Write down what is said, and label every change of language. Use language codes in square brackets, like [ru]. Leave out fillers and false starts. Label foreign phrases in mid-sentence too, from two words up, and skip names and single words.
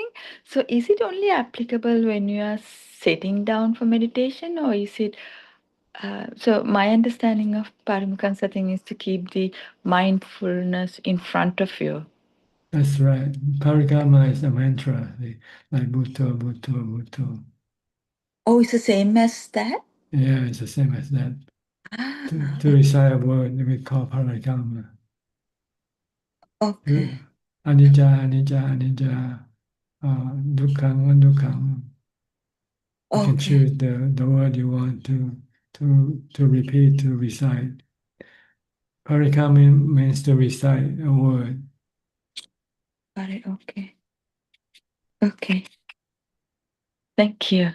[en] So is it only applicable when you are sitting down for meditation, or is it so my understanding of Parimukansati is to keep the mindfulness in front of you. That's right. Parikama is a mantra, like [pi] Bhutto, Bhutto, Bhutto. [en] Oh, it's the same as that? Yeah, it's the same as that. To recite a word, we call parikama. Okay. [pi] Anicca, anicca, anicca, dukkham, dukkham. [en] You can choose the word you want to repeat, to recite. Parikama means to recite a word. Got it. Okay. Okay. Thank you.